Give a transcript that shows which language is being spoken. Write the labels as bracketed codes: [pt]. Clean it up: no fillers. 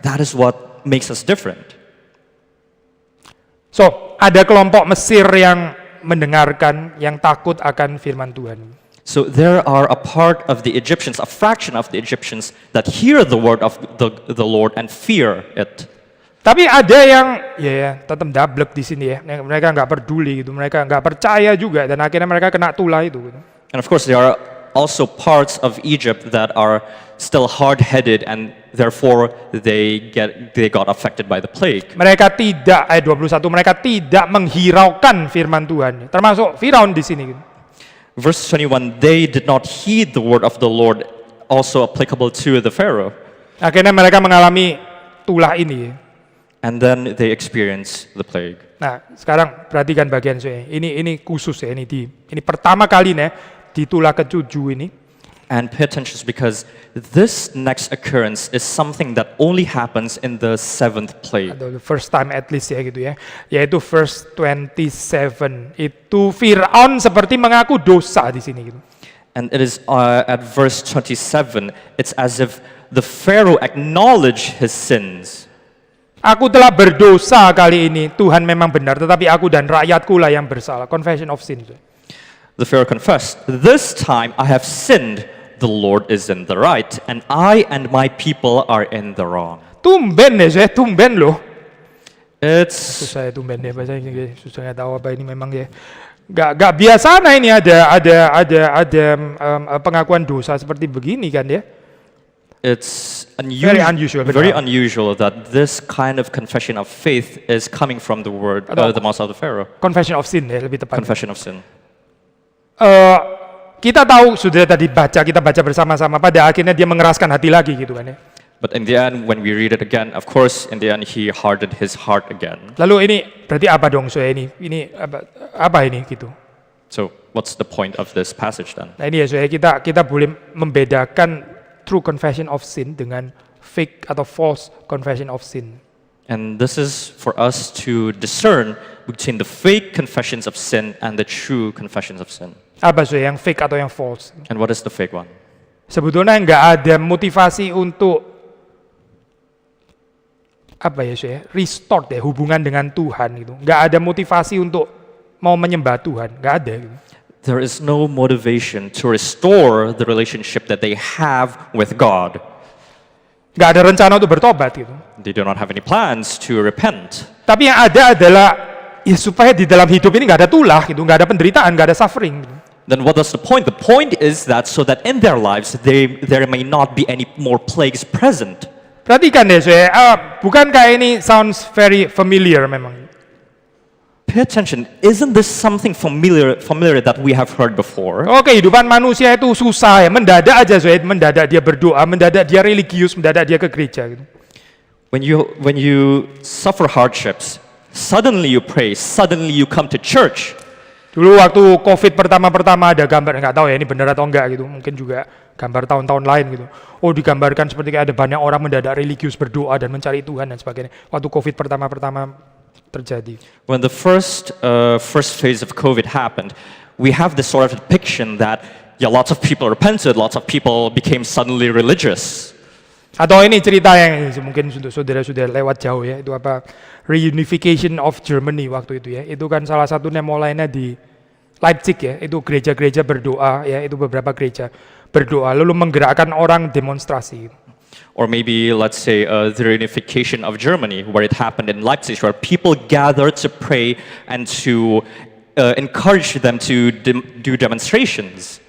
[en] That is what makes us different. [id] So, ada kelompok Mesir yang mendengarkan, yang takut akan firman Tuhan. [en] So there are a part of the Egyptians, a fraction of the Egyptians that hear the word of the Lord and fear it. [id] Tapi ada yang ya tetap dablek di sini ya. Mereka nggak peduli gitu, mereka nggak percaya juga dan akhirnya mereka kena tulah itu. Gitu. [en] And of course there are also parts of Egypt that are still hard-headed and therefore they got affected by the plague. [id] Mereka tidak, ayat 21, mereka tidak menghiraukan firman Tuhan. Termasuk Firaun di sini. Gitu. [en] Verse 21, they did not heed the word of the Lord, also applicable to the Pharaoh. [id] Akhirnya mereka mengalami tulah ini. [en] And then they experience the plague. [id] Nah, sekarang perhatikan bagian saya. Ini khusus ya, ini pertama kali nih di tulah ke-7 ini. [en] And pay attention because this next occurrence is something that only happens in the 7th plague. Atau the first time at least [id] ya gitu ya. Yaitu [en] verse 27. [id] Itu Firaun seperti mengaku dosa di sini gitu. [en] And it is at verse 27, it's as if the Pharaoh acknowledged his sins. [id] Aku telah berdosa kali ini, Tuhan memang benar, tetapi aku dan rakyatku lah yang bersalah. [en] Confession of sin. The Pharaoh confessed, this time I have sinned, the Lord is in the right, and I and my people are in the wrong. [id] Tumben ya saya, tumben loh. [en] It's [id] Susah ya tumben ya, bahasa Inggris, susah nggak tahu apa ini memang ya. Gak biasa nah ini ada pengakuan dosa seperti begini kan ya. [en] it's Very unusual, very [id] benar. [en] unusual that this kind of confession of faith is coming from the word, the mouth of the Pharaoh. Confession of sin [id] ya lebih tepat. [en] Confession of sin. [id] Kita tahu sudah tadi kita baca bersama-sama, pada akhirnya dia mengeraskan hati lagi gitu kan ya. [en] But in the end, when we read it again, of course, in the end, he hardened his heart again. [id] Lalu ini berarti apa dong saya ini apa ini gitu. [en] So, what's the point of this passage then? [id] Nah ini ya saya kita boleh membedakan [en] true confession of sin [id] dengan fake atau [en] false confession of sin. And this is for us to discern between the fake confessions of sin and the true confessions of sin. [id] Apa saya yang fake atau yang false? [en] And what is the fake one? [id] Sebetulnya nggak ada motivasi untuk apa ya saya restore ya hubungan dengan Tuhan gitu. Nggak ada motivasi untuk mau menyembah Tuhan, nggak ada. Gitu. [en] There is no motivation to restore the relationship that they have with God. [id] Nggak ada rencana untuk bertobat gitu. [en] They do not have any plans to repent. [id] Tapi yang ada adalah ya supaya di dalam hidup ini nggak ada tulah gitu, nggak ada penderitaan, nggak ada suffering. Gitu. [en] Then what is the point? The point is that so that in their lives there may not be any more plagues present. [id] Perhatikan deh saya, bukankah ini [en] sounds very familiar [id] memang? [en] Pay attention. Isn't this something familiar that we have heard before? [id] Oke, kehidupan manusia itu susah ya, mendadak aja saya, mendadak dia berdoa, mendadak dia religius, mendadak dia ke gereja gitu. [en] When you suffer hardships, suddenly you pray, suddenly you come to church. [id] Dulu waktu COVID pertama ada gambar, nggak tahu ya ini benar atau enggak gitu, mungkin juga gambar tahun-tahun lain gitu. Oh digambarkan seperti kayak ada banyak orang mendadak religius berdoa dan mencari Tuhan dan sebagainya. Waktu COVID pertama terjadi. [en] When the first phase of COVID happened, we have this sort of depiction that lots of people repented, lots of people became suddenly religious. [id] Atau ini cerita yang mungkin untuk saudara-saudara lewat jauh ya, itu apa [en] reunification of Germany [id] waktu itu ya. Itu kan salah satunya mulainya di Leipzig ya, itu gereja-gereja berdoa ya, itu beberapa gereja berdoa lalu menggerakkan orang demonstrasi. [en] Or maybe, let's say, the reunification of Germany, where it happened in Leipzig, where people gathered to pray and to encourage them to do demonstrations.